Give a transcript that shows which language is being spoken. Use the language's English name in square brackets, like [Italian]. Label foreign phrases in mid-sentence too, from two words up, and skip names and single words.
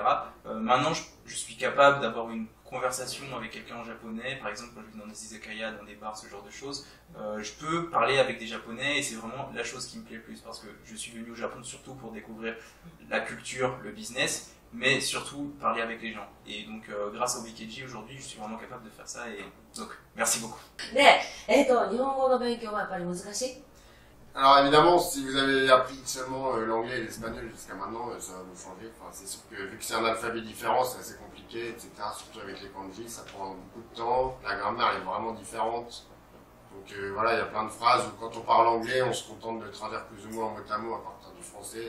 [French] Maintenant, je suis capable d'avoir une conversation avec quelqu'un en japonais, par exemple quand je vais dans des izakaya, dans des bars, ce genre de choses, je peux parler avec des japonais et c'est vraiment la chose qui me plaît le plus parce que je suis venu au Japon surtout pour découvrir la culture, le business, mais surtout parler avec les gens. Et donc grâce au Bikeji aujourd'hui, je suis vraiment capable de faire ça et donc merci beaucoup. [Japanese] で、日本語の勉強はやっぱり難しい？ [French] Alors évidemment, si vous avez appris seulement l'anglais et l'espagnol jusqu'à maintenant, ça va vous changer. Enfin, c'est sûr que vu que c'est un alphabet différent, c'est assez compliqué, etc. Surtout avec les kanji, ça prend beaucoup de temps. La grammaire est vraiment différente. Donc voilà, il y a plein de phrases où quand on parle anglais, on se contente de traduire plus ou moins mot à mot à partir du français.